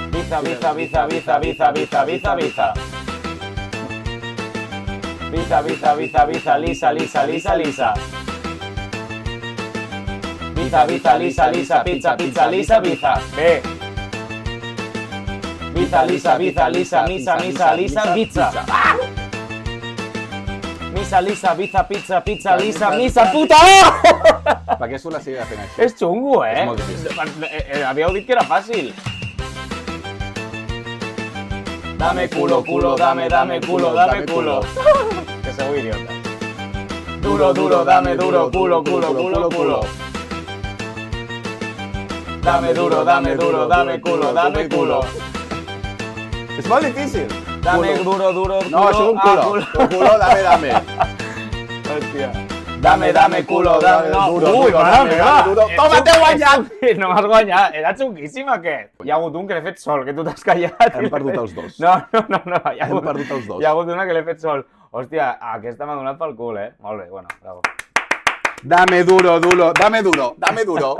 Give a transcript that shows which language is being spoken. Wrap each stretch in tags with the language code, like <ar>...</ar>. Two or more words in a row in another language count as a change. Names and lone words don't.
<ca>Biza, biza, biza, biza, biza, biza, biza, biza. Biza, biza, biza, biza, lisa, lisa, lisa, lisa. Biza, biza, lisa, lisa, pizza, pizza, lisa, biza. B. Biza, lisa, biza, lisa, misa, misa, lisa, pizza. Misa, lisa, biza, pizza, pizza, lisa, misa, puta! Per què s'ho la sigue fent així? És xungo, eh? És molt difícil. Havíeu dit que era fàcil.</ca> <es>Dame culo, culo, dame, dame culo, dame culo.</es> <ca>Que sou idiota.</ca> <es>Duro, duro, dame duro, culo, culo, culo, culo. Dame duro, dame duro, dame culo, dame culo.</es> <ca>És molt difícil.</ca> <es>Dame duro, duro, culo.</es> <ca>No, això és un culo.</ca> <es>Tu culo, dame, dame. Hòstia. Dame, dame, culo, dame, no. Duro,</es> <ca>Ui,</ca> <es>duro,</es> <ca>mare</ca> <es>dame,</es> <ca>meva.</ca> <es>dame, duro. Toma,</es> <ca>t'he guanyat! No m'has guanyat. Era xunguíssim, aquest. Hi ha hagut un que l'he fet sol, que tu t'has callat. Hem perdut els dos. No. Hem perdut els dos. Hi ha hagut una que l'he fet sol. Hòstia, aquesta m'ha donat pel cul, eh? Molt bé, bueno, bravo.</ca> <es>Dame duro, duro, dame duro, dame duro.</es>